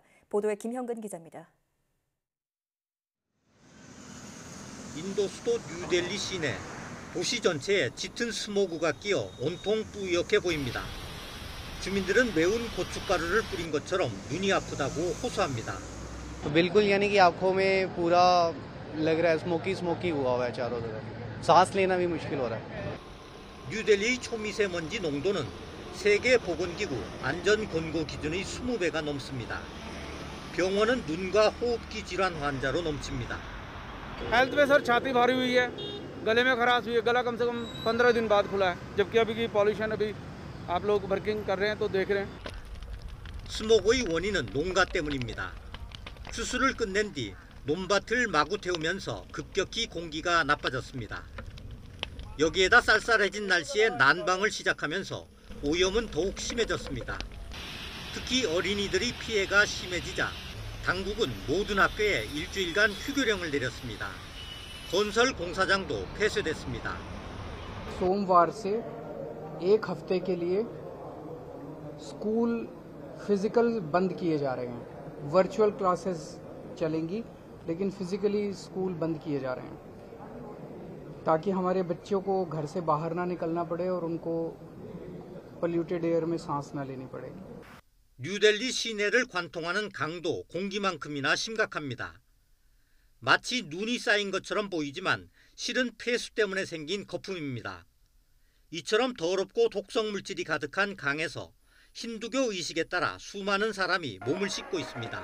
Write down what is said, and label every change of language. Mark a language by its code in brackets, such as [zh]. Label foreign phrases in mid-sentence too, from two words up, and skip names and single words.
[ko] 보도에 김형근 기자입니다. 인도 수도 뉴델리 시내, 도시 전체에 짙은 스모그가 끼어 온통 뿌옇게 보입니다. 주민들은 매운 고춧가루를 뿌린 것처럼 눈이 아프다고 호소합니다. [hi] तो बिल्कुल यानी कि आंखों में पूरा लग रहा है स्मोकी हुआ हुआ है चारों तरफ सांस लेना भी मुश्किल हो रहा है. [ko] 뉴델리 초미세먼지 농도는 세계보건기구 안전권고 기준의 20배가 넘습니다. 병원은 눈과 호흡기 질환 환자로 넘칩니다. [hi] हेल्थ में सर छाती भारी हुई है, गले में खराश हुई है, गला कम से कम 15 दिन बाद खुला है, जबकि अभी की पॉल्यूशन अभी आप लोग वर्किंग कर रहे हैं तो देख रहे हैं. [ko] 스모그의 원인은 농가 때문입니다. 추수를 끝낸 뒤 논밭을 마구 태우면서 급격히 공기가 나빠졌습니다. 여기에다 쌀쌀해진 날씨에 난방을 시작하면서 오염은 더욱 심해졌습니다. 특히 어린이들의 피해가 심해지자 당국은 모든 학교에 일주일간 휴교령을 내렸습니다. 건설 공사장도 폐쇄됐습니다. [hi] सोमवार से एक हफ्ते के लिए [en] school physical [hi] बंद किए जा रहे हैं. [en] virtual classes [hi] चलेंगी लेकिन फिजिकली स्कूल बंद किए जा रहे हैं ताकि हमारे बच्चों को घर से बाहर ना निकलना पड़े और उनको [en] polluted air [hi] में सांस ना लेनी पड़े. [ko] 뉴델리 시내를 관통하는 강도 공기만큼이나 심각합니다. 마치 눈이 쌓인 것처럼 보이지만 실은 폐수 때문에 생긴 거품입니다. 이처럼 더럽고 독성 물질이 가득한 강에서 힌두교 의식에 따라 수많은 사람이 몸을 씻고 있습니다.